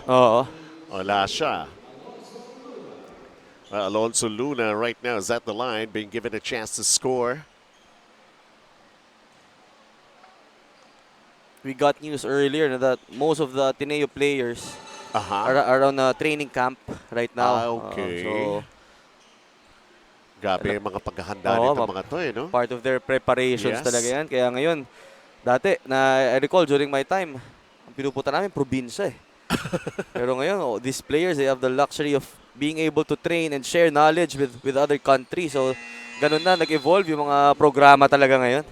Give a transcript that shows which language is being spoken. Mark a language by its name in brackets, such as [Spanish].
[Filipino] Wala siya. [English] Alonso Luna right now is at the line, being given a chance to score. We got news earlier that most of the Ateneo players are on a training camp right now. Okay. So, [Filipino] grabe yung mga paghahanda nito mga to no? [English] Part of their preparations [Filipino] talaga yan. Kaya ngayon, dati, [English] I recall during my time, [Filipino] ang pinupunta namin, probinsya eh. Pero ngayon, [English] these players, they have the luxury of being able to train and share knowledge with other countries. [Filipino] So, ganun na, nag-evolve yung mga programa talaga ngayon.